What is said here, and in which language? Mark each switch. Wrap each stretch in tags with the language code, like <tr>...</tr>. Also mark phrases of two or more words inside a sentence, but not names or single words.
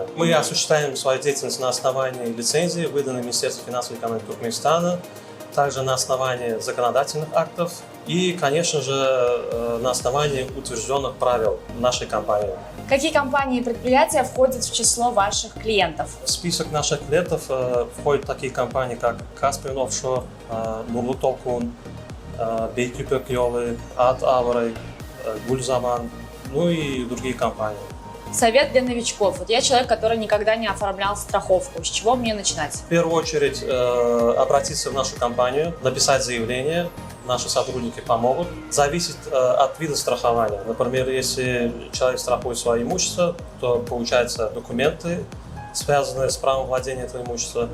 <ru>Мы осуществляем свою деятельность на основании лицензии, выданной Министерством финансов и экономики Туркменистана, также на основании законодательных актов и, конечно же, на основании утвержденных правил нашей компании. Какие компании и предприятия входят в число ваших клиентов? В список наших клиентов входят такие компании, как Caspian Offshore, Nurlu Tokun, Beyköpek Yolu, Ad Avray, Gulzaman, ну и другие компании. Совет для новичков. Вот я человек, который никогда не оформлял страховку. С чего мне начинать? В первую очередь обратиться в нашу компанию, написать заявление. Наши сотрудники помогут. Зависит от вида страхования. Например, если человек страхует свое имущество, то получаются документы, связанные с правом владения этого имущества.</ru>